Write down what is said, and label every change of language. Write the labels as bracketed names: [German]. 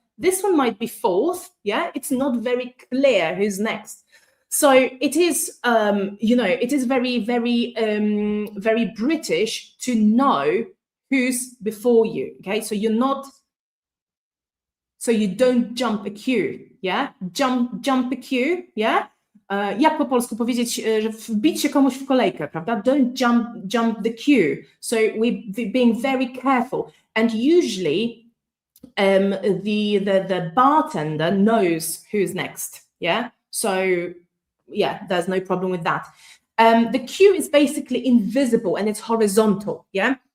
[English] This one might be fourth, yeah? It's not very clear who's next. So it is, it is very, very, very British to know who's before you, okay? So you don't jump a queue, yeah? Jump a queue, yeah? [Polish] Jak po polsku powiedzieć, że wbić się komuś w kolejkę, prawda? [English] Don't jump the queue. So we're being very careful. And usually the bartender knows who's next, yeah? So yeah, there's no problem with that. The queue is basically invisible and it's horizontal, yeah?